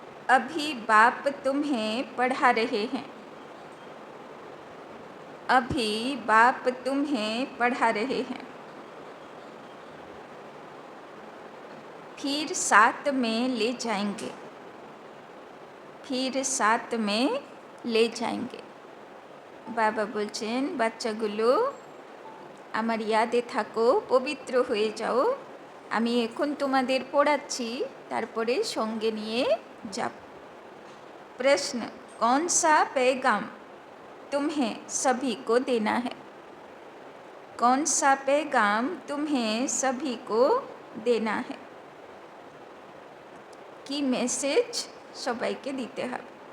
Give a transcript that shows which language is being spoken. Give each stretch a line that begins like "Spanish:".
Hindi: अभी बाप तुम्हें पढ़ा रहे हैं, अभी बाप तुम्हें पढ़ा रहे हैं, फिर साथ में ले जाएंगे, फिर साथ में ले जाएंगे।
Bangla: বাবা বলছেন, বাচ্চাগুলো আমার ইয়াদে থাকো, পবিত্র হয়ে যাও, আমি এখন তোমাদের পড়াচ্ছি, তারপরে সঙ্গে নিয়ে যাব।
Hindi: प्रश्न, कौन सा पैगाम तुम्हें सभी को देना है? कौन सा पैगाम तुम्हें सभी को देना है?
Bangla: কি মেসেজ সবাইকে দিতে হবে?